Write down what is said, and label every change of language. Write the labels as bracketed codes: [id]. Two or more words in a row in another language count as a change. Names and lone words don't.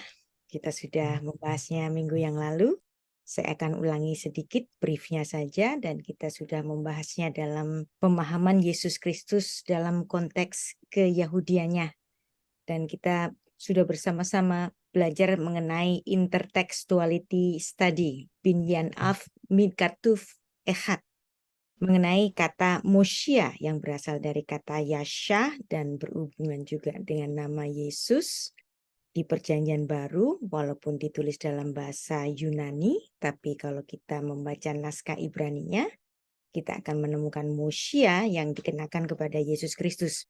[id] Kita sudah membahasnya minggu yang lalu. Saya akan ulangi sedikit briefnya saja dan kita sudah membahasnya dalam pemahaman Yesus Kristus dalam konteks keyahudiannya. Dan kita sudah bersama-sama belajar mengenai [en] intertextuality study, [he] בנין אב מכתוב אחד, [id] mengenai kata Mosia yang berasal dari kata Yasha dan berhubungan juga dengan nama Yesus. Di Perjanjian Baru, walaupun ditulis dalam bahasa Yunani, tapi kalau kita membaca naskah Ibraninya, kita akan menemukan Mosia yang dikenakan kepada Yesus Kristus.